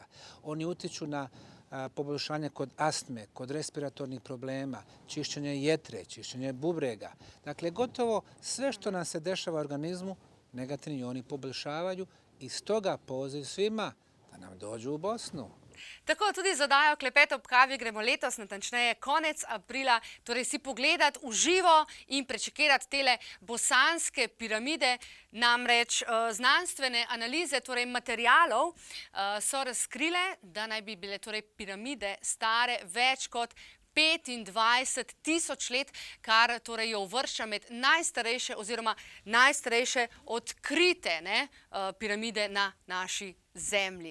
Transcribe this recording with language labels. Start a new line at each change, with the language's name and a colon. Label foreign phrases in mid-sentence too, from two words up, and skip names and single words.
Bosnian: Oni utiču na poboljšanje kod astme, kod respiratornih problema, čišćenje jetre, čišćenje bubrega. Dakle, gotovo sve što nam se dešava u organizmu, negativni ioni poboljšavaju i stoga poziv svima da nam dođu u Bosnu.
Slovenian: Tako tudi z oddajo Klepet ob kavi gremo letos, natančneje konec aprila, torej si pogledati v živo in prečekirati tele bosanske piramide. Namreč znanstvene analize, torej materialov, so razkrile, da naj bi bile torej piramide stare več kot 25.000 let, kar torej jo uvršča med najstarejše oziroma najstarejše odkrite piramide na naši Zemlji.